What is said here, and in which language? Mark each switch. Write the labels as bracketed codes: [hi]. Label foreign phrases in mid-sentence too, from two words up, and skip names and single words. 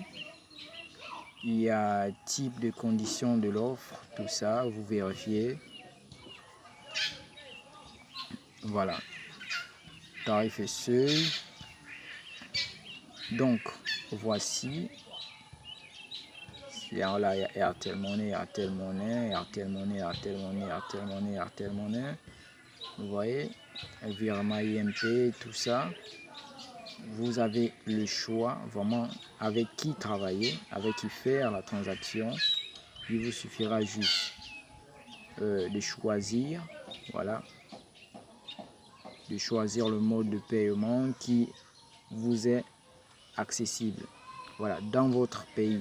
[fr] Il y a type de conditions de l'offre, tout ça, vous vérifiez. Voilà. Tarif et seuil. Donc, voici. Là, il y a Airtel Money, Airtel Money, Airtel Money, Airtel Money, Airtel Money, Airtel Money. Vous voyez, virement IMP, tout ça. Vous avez le choix vraiment avec qui travailler, avec qui faire la transaction. Il vous suffira juste de choisir, voilà, de choisir le mode de paiement qui vous est accessible, voilà, dans votre pays.